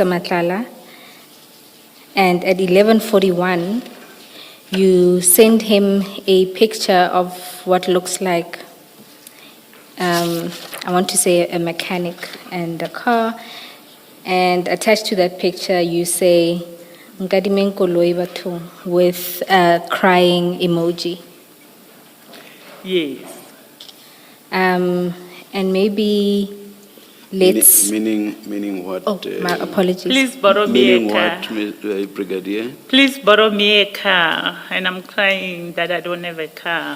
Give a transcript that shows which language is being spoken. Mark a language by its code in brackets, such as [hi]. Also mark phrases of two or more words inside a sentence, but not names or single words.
[en] Madlanga, and at 11:41, you send him a picture of what looks like, I want to say a mechanic and a car, and attached to that picture you say, [tn] "Nkadime koloi batho," [en] with a crying emoji. Yes. And maybe let's... Meaning what? Oh, my apologies. Please borrow me a Meaning car. what, Brigadier? Please borrow me a car, and I'm crying that I don't have a car.